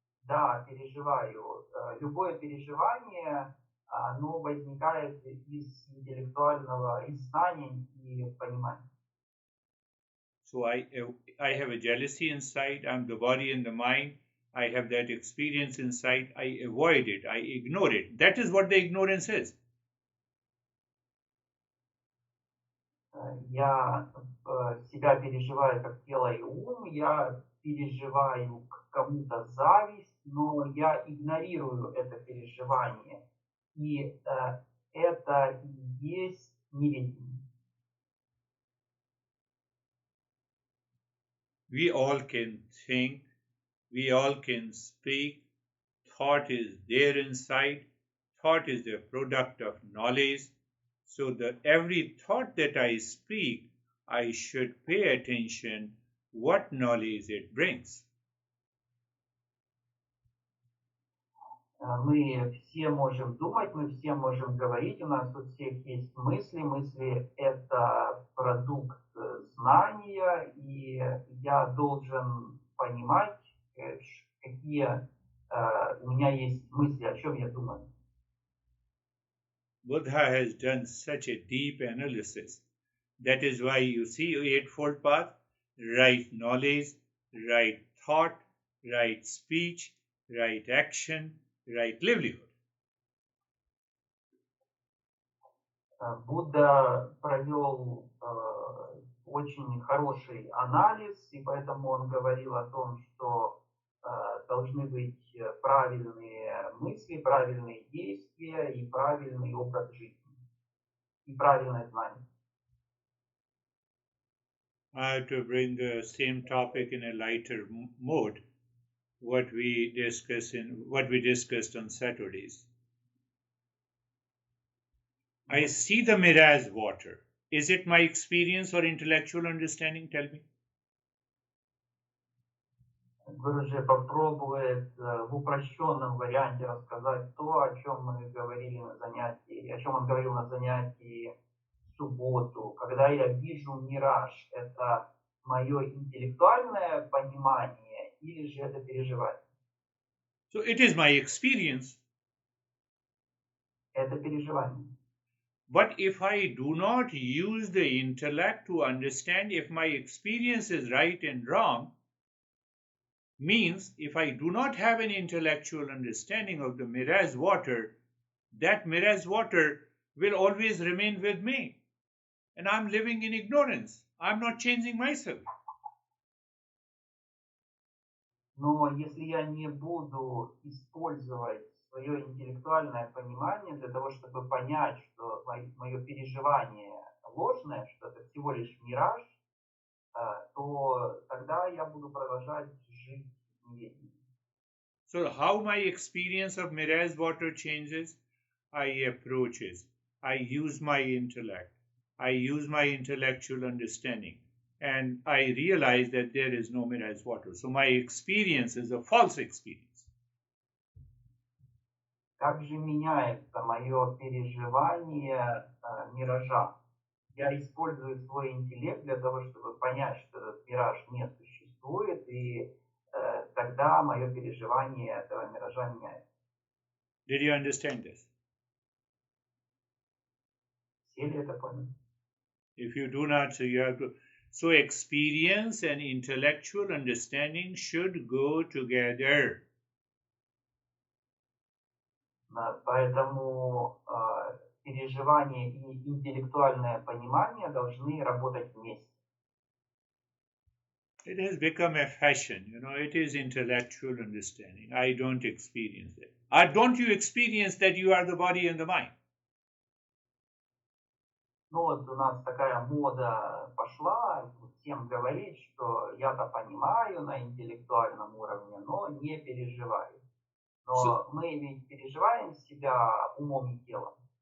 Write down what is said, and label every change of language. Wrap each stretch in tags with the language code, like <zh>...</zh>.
<ru>Да, переживаю. Любое переживание, оно возникает из интеллектуального, из знаний и понимания.</ru> <en>So I have a jealousy inside, I'm the body and the mind. I have that experience inside, I avoid it, I ignore it. That is what the ignorance is.</en> <ru>Я себя переживаю как тело и ум, я переживаю к кому-то зависть, но я игнорирую это переживание. И это и есть неведение.</ru> <en>We all can think, we all can speak. Thought is there inside. Thought is a product of knowledge. So that every thought that I speak, I should pay attention what knowledge it brings.</en> <ru>Мы все можем думать, мы все можем говорить, у нас у всех есть мысли. Мысли – это продукт знания, и я должен понимать, какие у меня есть мысли, о чем я думаю.</ru> <en>Buddha has done such a deep analysis. That is why you see Eightfold Path, right knowledge, right thought, right speech, right action, right livelihood.</en> <ru>Будда провел очень хороший анализ, и поэтому он говорил о том, что должны быть правильные мысли, правильные действия и правильный образ жизни, и правильное знание.</ru> <en>I have to bring the same topic in a lighter mode, what we discussed on Saturdays. I see the mirage water. Is it my experience or intellectual understanding? Tell me.</en> <ru>Гурджи попробует в упрощенном варианте рассказать то, о чем мы говорили на занятии, о чем он говорил на занятии в субботу. Когда я вижу мираж, это мое интеллектуальное понимание или же это переживание?</ru> <en>So it is my experience.</en> <ru>Это переживание.</ru> <en>But if I do not use the intellect to understand if my experience is right and wrong, means if I do not have an intellectual understanding of the mirage water, that mirage water will always remain with me. And I'm living in ignorance. I'm not changing myself.</en> <ru>Но если я не буду использовать свое интеллектуальное понимание для того, чтобы понять, что мое переживание ложное, что это всего лишь мираж, то тогда я буду продолжать жить в неведении.</ru> <en>So how my experience of mirage water changes? I approach it. I use my intellect. I use my intellectual understanding. And I realize that there is no mirage water. So my experience is a false experience.</en> <ru>Как же меняется мое переживание миража? Я использую свой интеллект для того, чтобы понять, что этот мираж не существует, и тогда мое переживание этого миража меняется.</ru> <en>Did you understand this?</en> <ru>Все ли это поняли?</ru> <en>If you do not, so you have to. So experience and intellectual understanding should go together.</en> <ru>Поэтому переживание и интеллектуальное понимание должны работать вместе.</ru> <en>It has become a fashion, it is intellectual understanding. I don't experience it. Don't you experience that you are the body and the mind?</en> <ru>Ну вот у нас такая мода пошла, всем говорить, что я-то понимаю на интеллектуальном уровне, но не переживаю. Но мы ведь переживаем себя умом и телом.</ru>